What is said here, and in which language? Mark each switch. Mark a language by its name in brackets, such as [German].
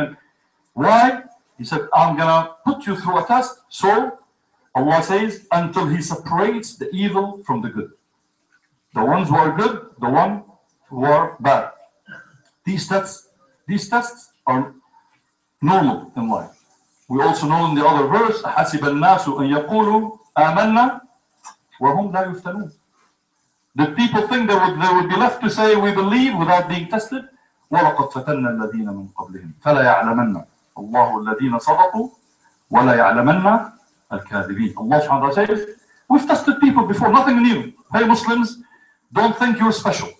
[English] And why? He said, I'm going to put you through a test. So, Allah says, until He separates the evil from the good. The ones who are good, the ones who are bad. These tests are normal in life. We also know in the other verse, [Arabic] حَسِبَ النَّاسُ أَن يَقُولُوا آمَنَّا وَهُمْ لَا يُفْتَنُونَ. [English] Did people think they would be left to say we believe without being tested? [Arabic] وَلَقَدْ فَتَنَّا الَّذِينَ مِنْ قَبْلِهِمْ فَلَا يَعْلَمَنَّ اللَّهُ الَّذِينَ صَدَقُوا وَلَا يَعْلَمَنَّ الْكَاذِبِينَ. [English] Allah subhanahu wa ta'ala says, we've tested people before, nothing new. Hey Muslims, don't think you're special.